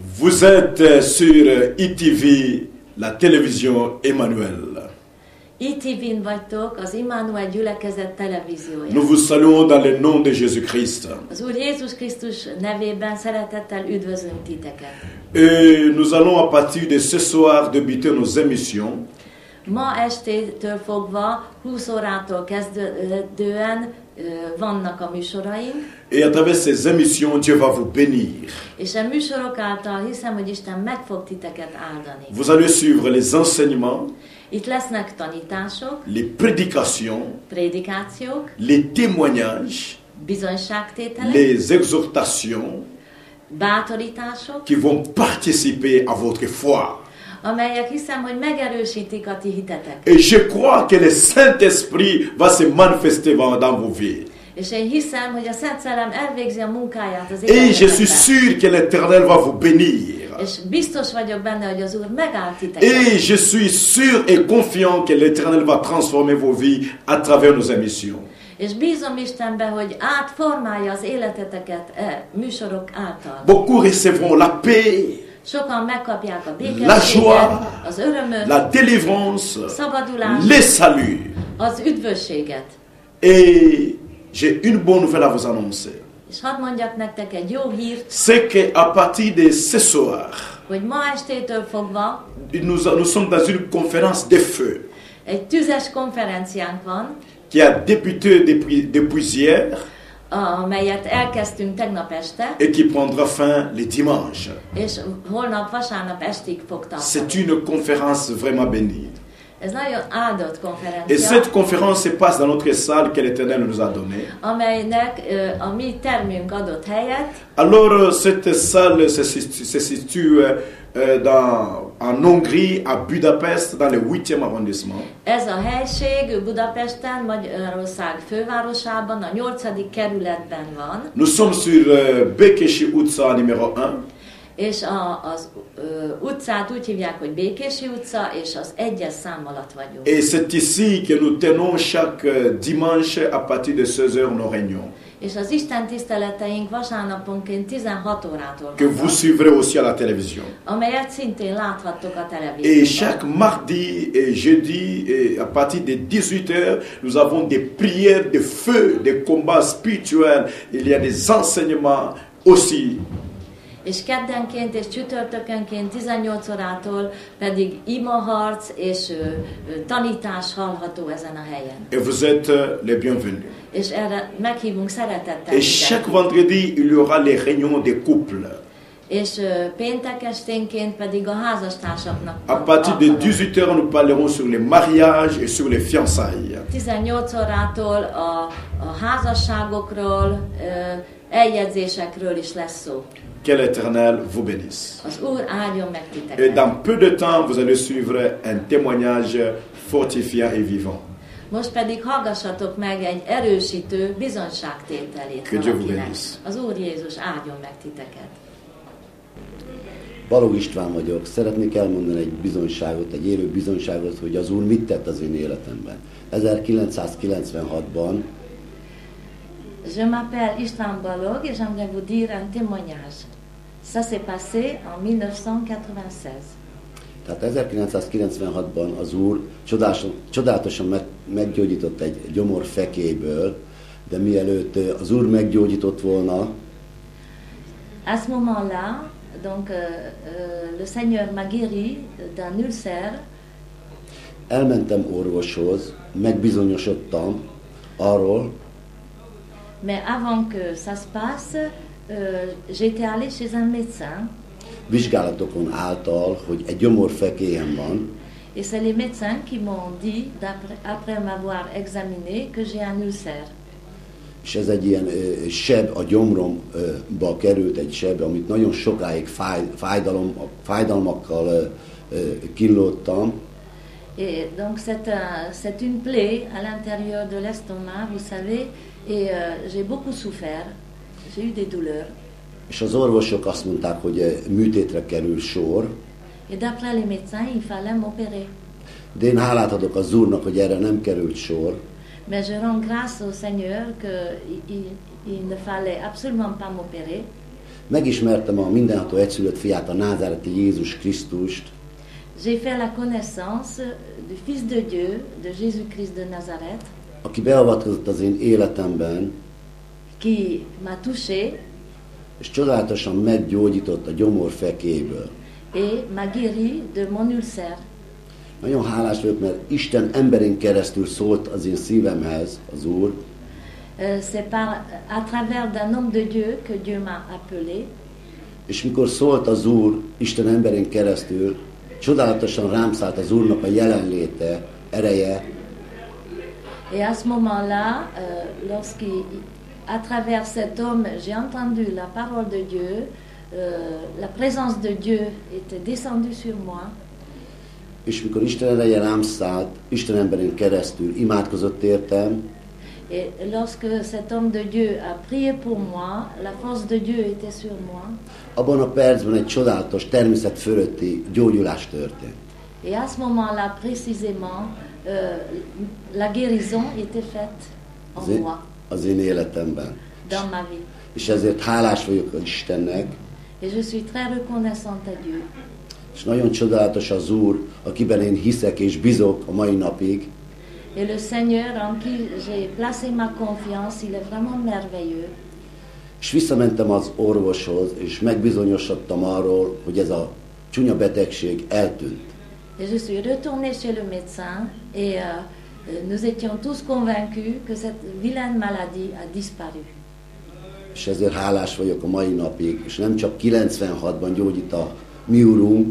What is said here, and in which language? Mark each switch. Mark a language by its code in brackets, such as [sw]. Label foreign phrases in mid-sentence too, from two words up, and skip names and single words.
[fr] Vous êtes sur ITV, la télévision Emmanuel. [hu] ITV-n vagytok, az Immanuel gyülekezet televíziója. [fr] Nous vous saluons dans le nom de Jésus-Christ. [hu] Az Úr Jézus Krisztus nevében szeretettel üdvözlünk titeket. [fr] Et nous allons à partir de ce soir débuter nos émissions. [hu] Ma estétől fogva, 20 órától kezdődően vannak a műsoraink. [fr] Et à travers ces émissions, Dieu va vous bénir. [hu] És a műsorok által hiszem, hogy Isten meg fog titeket áldani. [fr] Vous allez suivre les enseignements, [hu] Itt lesznek tanítások, [fr] les prédications, [hu] prédikációk, [fr] les témoignages, [hu] bizonyságtételek, [fr] les exhortations [hu] bátorítások, [fr] qui vont participer à votre foi. [hu] amelyek hiszem, hogy megerősítik a ti hiteteket. [fr] Et je crois que le Saint-Esprit va se manifester dans vos vies. [hu] És én hiszem, hogy a Szent Szellem elvégzi a munkáját az [fr] Et je suis [hu] életetekben. [fr] sûr que l'Éternel va vous bénir. [hu] És biztos vagyok benne, hogy az Úr megáll titeket. [fr] Et je suis sûr et confiant que l'Éternel va transformer vos vies à travers nos émissions. [hu] És bízom Istenbe, hogy átformálja az életeteket műsorok által. [fr] Beaucoup recevront la paix, [hu] Sokan megkapják a [fr] la [hu] békességet, [fr] joie, [hu] az örömöt, [fr] la délivrance, [hu] szabadulást, [fr] le salut. [hu] az üdvösséget. [fr] Et j'ai une bonne nouvelle à vous annoncer. [hu] És hadd mondjak nektek egy jó hírt, [fr] C'est qu'à partir de ce soir, [hu] hogy ma estétől fogva [fr] nous sommes dans une conférence de feu [hu] egy tüzes konferenciánk van, [fr] qui a débuté depuis hier [hu] amelyet elkezdtünk tegnap este, [fr] et qui prendra fin le dimanche. [hu] és holnap vasárnap estig fog [fr] C'est [hu] tartani. [fr] une conférence vraiment bénie. [hu] Ez nagyon áldott [fr] Et [hu] konferencia, [fr] cette conférence se passe dans notre salle que l'Éternel nous a donnée. [hu] amelynek a mi termünk adott helyet. [fr] Alors, cette salle se situe en Hongrie, à Budapest, dans le 8e arrondissement. [hu] Ez a helység Budapesten, Magyarország fővárosában, a 8. kerületben van, [fr] Nous sommes sur Békési utca numéro 1. [hu] és az utcát úgy hívják, hogy Békési utca, és az 1-es szám alatt vagyunk. [fr] Et c'est ici que nous tenons chaque dimanche à partir de 16h nos réunions. [hu] És az Isten tiszteleteink vasárnaponként 16 órától [fr] Que vous [hu] vannak, [fr] suivrez aussi à la télévision. [hu] amelyet szintén láthattok a [fr] Et [hu] televízióban. [fr] chaque mardi et jeudi, et à partir de 18h, nous avons des prières de feu, des combats spirituels. Il y a des enseignements aussi. [hu] És keddenként és csütörtökönként 18 órától pedig imaharc és tanítás hallható ezen a helyen. [fr] Et vous êtes les bienvenus. [hu] És erre meghívunk szeretettel. [fr] Et chaque vendredi, il y aura les réunions des couples. [hu] És péntek esténként pedig a házastársaknak. [fr] À partir de 18h, nous parlerons sur les mariages et sur les fiançailles. [hu] 18 órától a házasságokról, eljegyzésekről is lesz szó. [fr] Que l'Éternel vous bénisse. [hu] Az Úr áldjon meg [fr] Et [hu] titeket. [fr] dans peu de temps, vous allez suivre un témoignage fortifiant et vivant. [hu] Most pedig hallgassatok meg egy erősítő bizonyságtételét [fr] Que Dieu vous [hu] valakinek. [fr] bénisse. [hu] Az Úr Jézus áldjon meg titeket. Balogh István vagyok. Szeretnék elmondani egy bizonyságot, egy élő bizonyságot, hogy az Úr mit tett az én életemben. 1996-ban [fr] Je m'appelle István Balogh et j'aimerais vous dire un témoignage. Ça s'est passé en 1996. [hu] Tehát 1996-ban az Úr csodálatosan meggyógyított egy gyomor fekélyből, de mielőtt az Úr meggyógyított volna, [fr] À ce moment-là, donc le Seigneur m'a guéri d'un ulcère. [hu] elmentem orvoshoz, megbizonyosodtam arról, [fr] Mais avant que ça se passe, j'étais allée chez un médecin. [hu] vizsgálatokon által, hogy egy gyomor fekélyem van, [fr] Et c'est les médecins qui m'ont dit, après m'avoir examiné, que j'ai un ulcère. [hu] és ez egy ilyen seb, a gyomromba került egy seb, amit nagyon sokáig fájdalmakkal kínlódtam, [fr] Et donc c'est une plaie à l'intérieur de l'estomac, vous savez, et j'ai beaucoup souffert. J'ai eu des douleurs. [hu] és az orvosok azt mondták, hogy műtétre kerül sor, [fr] Et d'après les médecins, il fallait m'opérer. [hu] de én hálát adok az Úrnak, hogy erre nem került sor, [fr] Mais je rends grâce au Seigneur qu'il ne fallait absolument pas m'opérer. [hu] megismertem a mindenható egyszülött fiát, a názáreti Jézus Krisztust, [fr] J'ai fait la connaissance du Fils de Dieu, de Jésus-Christ de Nazareth, [hu] aki beavatkozott az én életemben, [fr] qui m'a touché [hu] és csodálatosan meggyógyított a gyomorfekéből. [fr] et m'a guéri de mon ulcère. [hu] Nagyon hálás vagyok, mert Isten emberén keresztül szólt az én szívemhez, az Úr, [fr] C'est à travers d'un homme de Dieu que Dieu m'a appelé. [hu] és mikor szólt az Úr Isten emberén keresztül, csodálatosan rám szállt az Úrnak a jelenléte, ereje, [fr] Et à ce moment-là, à travers cet homme, j'ai entendu la parole de Dieu, la présence de Dieu était descendue sur moi. [hu] és mikor Isten ereje rám szállt, Isten emberén keresztül imádkozott értem, [fr] Et lorsque cet homme de Dieu a prié pour moi, la force de Dieu était sur moi. [hu] abban a percben egy csodálatos természet fölötti gyógyulás történt. [fr] Et à ce moment-là, précisément, la guérison était faite en moi, [hu] Az én életemben. [fr] dans ma vie. [hu] És ezért hálás vagyok az Istennek, [fr] Et je suis très reconnaissante à Dieu. [hu] és nagyon csodálatos az Úr, akiben én hiszek és bízok a mai napig, [fr] Et le Seigneur en qui j'ai placé ma confiance, il est vraiment merveilleux. [hu] és visszamentem az orvoshoz, és megbizonyosodtam arról, hogy ez a csúnya betegség eltűnt. [fr] Et je suis retournée chez le médecin et nous étions tous convaincus que cette vilaine maladie a disparu. [hu] És ezért hálás vagyok a mai napig, és nem csak 96-ban gyógyít a mi Urunk,